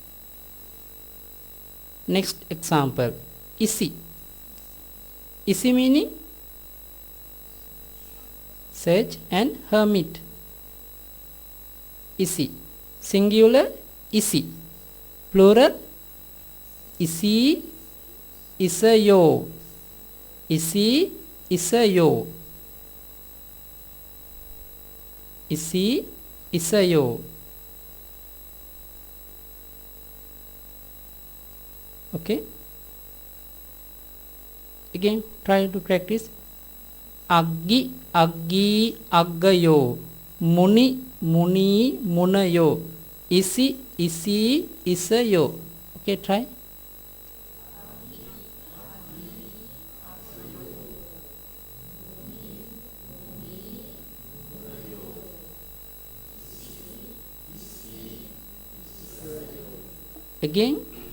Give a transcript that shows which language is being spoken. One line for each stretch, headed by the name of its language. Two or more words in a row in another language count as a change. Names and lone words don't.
English: Next example, isi. Isi meaning sage and hermit. Isi. Singular, isi. Plural,
Pali: isi, isayo. Isi, isayo. Isi, isayo.
English: Okay, again try to practice.
Pali: Aggi, aggi, aggayo. Muni, muni, munayo. Isi, isi, isayo.
English: Okay, try. Again.